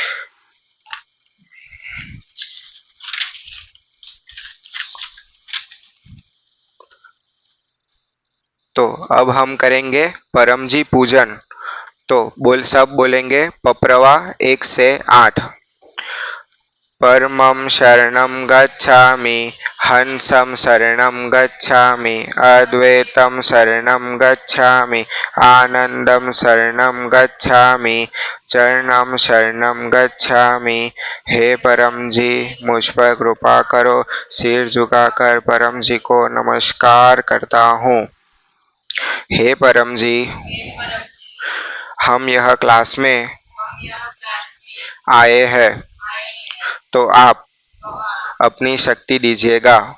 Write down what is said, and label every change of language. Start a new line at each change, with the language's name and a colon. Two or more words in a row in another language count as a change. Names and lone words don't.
Hindi: तो अब हम करेंगे परम जी पूजन। तो सब बोलेंगे पप्रवा 1 से 8।
Pali: परमं शरणं गच्छामि, हंसं शरणं गच्छामि, अद्वैतं शरणं गच्छामि, आनंदं शरणं गच्छामि, चरणं शरणं गच्छामि।
Hindi: हे परम जी मुझ पर कृपा करो। सिर झुकाकर परम जी को नमस्कार करता हूँ। हे परम जी, हम यह क्लास में आए हैं, तो आप अपनी शक्ति दीजिएगा।